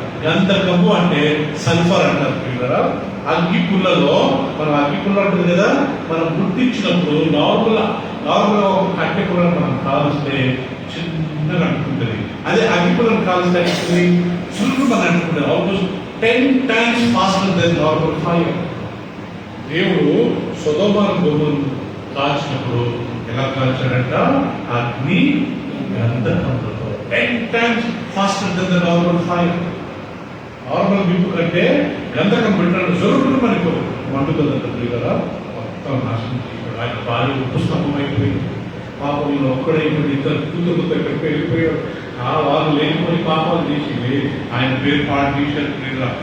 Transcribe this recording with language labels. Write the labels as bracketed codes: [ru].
[te] గంధకము అంటే సల్ఫర్ అంటారు పిల్లరా. అగ్గి పుల్లలో, మనం అగ్గి పుల్ల ఉంటుంది కదా, మనం గుర్తించినప్పుడు నార్మల్గా ఒక కట్టె పుల్లను మనం కాలుస్తే చిన్నగా అంటుకుంటుంది. అదే అగ్గి పుల్లను కాలుస్తే సులువు మనం అంటుకుంటుంది, almost [en] 10 times faster than normal fire. [te] దేవుడు సొదొమ గొమొర్రాను కాల్చినప్పుడు ఎలా కాల్చాడంట, అగ్ని గంధకములతో. [en] 10 times faster than the normal fire. [te] Normal బింపు కంటే గంధకం పెట్టాడు, జరుగుతుంది మనకు మండుతుందంటే కదా, మొత్తం నాశనం చేశాడు. ఆయన భార్య ఉపస్తంభం అయిపోయింది, పాపంలో ఒక్కడైపోయింది, ఇద్దరు కూతురుతో ఎక్కడికి వెళ్ళిపోయాడు. ఆ వాళ్ళు లేనిపోయి పాపాలు చేసి ఆయన పేరు పాడు చేశారు ప్రియురా.